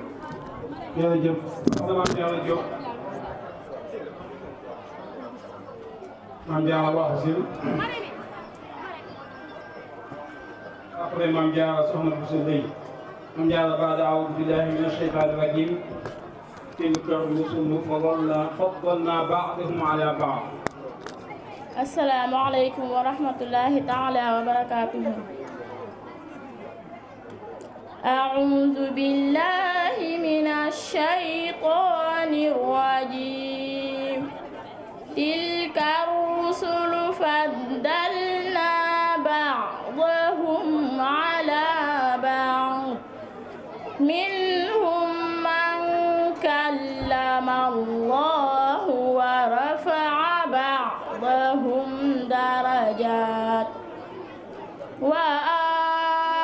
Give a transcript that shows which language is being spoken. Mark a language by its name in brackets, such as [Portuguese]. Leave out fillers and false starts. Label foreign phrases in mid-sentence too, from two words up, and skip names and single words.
[Wolof] jërëjëf soxna Mame Diarra Diop Mame Diarra wax si après Mame Diarra soxna Bousso Leye Mame Diarra baada [Arabic] أعوذ بالله من الشيطان الرجيم تلك الرسل فضلنا بعضهم على بعض. السلام عليكم ورحمة الله تعالى وبركاته. أعوذ بالله من الشيطان الرجيم. تلك الرسل فضلنا بعضهم على بعض منهم من كلم الله ورفع بعضهم درجات وآتينا